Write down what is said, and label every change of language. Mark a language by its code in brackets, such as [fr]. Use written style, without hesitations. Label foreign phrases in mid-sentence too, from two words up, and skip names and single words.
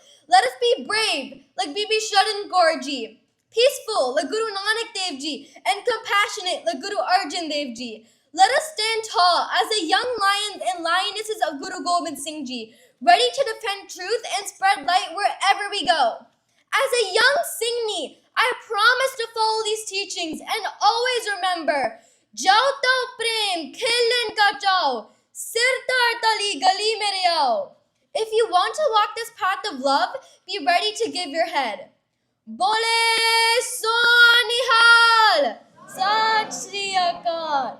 [en] Let us be brave like Bibi Shadin Kaur Ji, peaceful like Guru Nanak Dev Ji, and compassionate like Guru Arjan Dev Ji. Let us stand tall as the young lions and lionesses of Guru Gobind Singh Ji, ready to defend truth and spread light wherever we go. As a young Singni, I promise to follow these teachings and always remember, [pa] ਜਉ ਤਉ ਪ੍ਰੇਮ ਖੇਲਣ ਕਾ ਚਾਉ ਸਿਰ ਤਰ ਤਲੀ ਗਲੀ ਮੇਰੇ ਆਉ. [en] If you want to walk this path of love, be ready to give your head. [pa] ਬੋਲੇ ਸੋ ਨਿਹਾਲ ਸਤਿ ਸ੍ਰੀ ਅਕਾਲ.